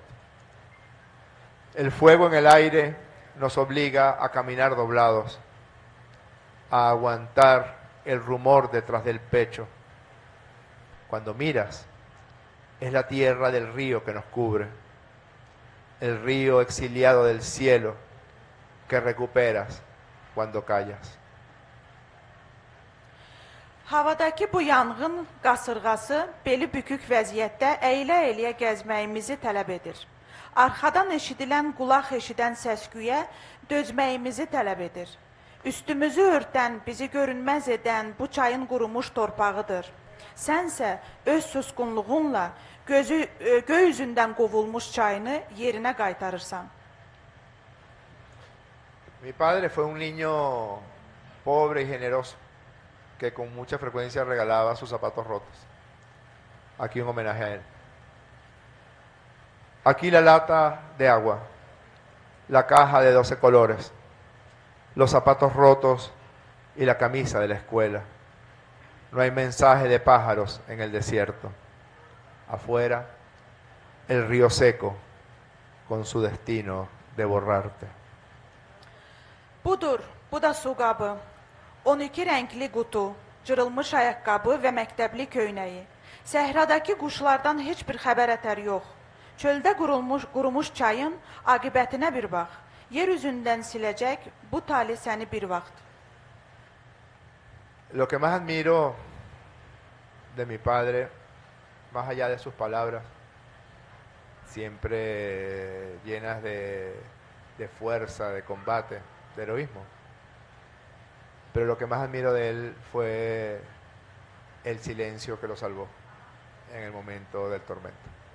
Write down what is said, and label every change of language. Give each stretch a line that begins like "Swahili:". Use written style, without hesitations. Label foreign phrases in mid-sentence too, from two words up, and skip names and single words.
Spanish: El fuego en el aire nos obliga a caminar doblados, a aguantar el rumor detrás del pecho. Cuando miras, es la tierra del río que nos cubre, el río exiliado del cielo que recuperas cuando callas.
Azerbaijani: Havadakı bu yanğın qasırğası beli bükük vəziyyətdə əyilə-əyilə gəzməyimizi tələb edir. Arxadan eşidilən qulaq eşidən səsküyə dözməyimizi tələb edir. Üstümüzü örtən, bizi görünməz edən bu çayın qurumuş torpağıdır. Sənsə öz susqunluğunla göy üzündən qovulmuş çayını yerinə qaytarırsan.
Spanish: Mi padre fue un niño pobre y generoso que con mucha frecuencia regalaba sus zapatos rotos. Aquí un homenaje a él. Aquí la lata de agua, la caja de 12 colores, los zapatos rotos y la camisa de la escuela. No hay mensaje de pájaros en el desierto. Afuera, el río seco con su destino de borrarte.
Azerbaijani: Budur, bu da su qabı. 12 rəngli qutu, cırılmış ayaqqabı və məktəbli köynəyi. Səhradakı quşlardan heç bir xəbər ətər yox. Çöldə qurumuş çayın aqibətinə bir bax. Yer üzündən siləcək bu tali səni bir vaxt.
Spanish: Lo que más admiro de mi padre, más allá de sus palabras, siempre llenas de fuerza, de combate, de heroísmo. Pero lo que más admiro de él fue el silencio que lo salvó en el momento del tormento.